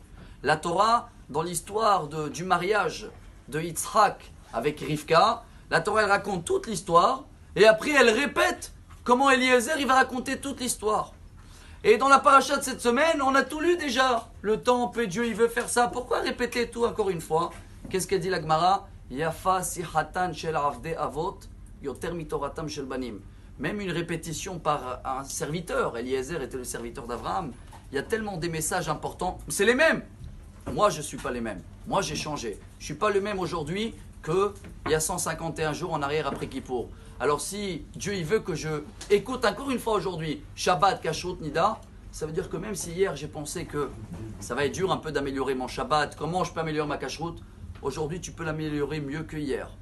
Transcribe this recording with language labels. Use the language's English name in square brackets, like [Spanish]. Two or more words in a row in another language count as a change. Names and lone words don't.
[French] La Torah, dans l'histoire du mariage de Yitzhak avec Rivka, la Torah elle raconte toute l'histoire et après elle répète comment Eliezer il va raconter toute l'histoire. Et dans la paracha de cette semaine, on a tout lu déjà. Le temple, Dieu il veut faire ça. Pourquoi répéter tout encore une fois? Qu'est-ce qu'elle dit la Gemara? [Hebrew] יפה שיחתן של עבדי אבות יותר מתורתן של בנים. [French] Même une répétition par un serviteur, Eliezer était le serviteur d'Abraham, il y a tellement des messages importants. C'est les mêmes. Moi, je ne suis pas les mêmes. Moi, j'ai changé. Je ne suis pas le même aujourd'hui qu'il y a 151 jours en arrière après Kippour. Alors si Dieu il veut que je écoute encore une fois aujourd'hui Shabbat, Kashrut, Nida, ça veut dire que même si hier j'ai pensé que ça va être dur un peu d'améliorer mon Shabbat, comment je peux améliorer ma Kashrut, aujourd'hui tu peux l'améliorer mieux que hier.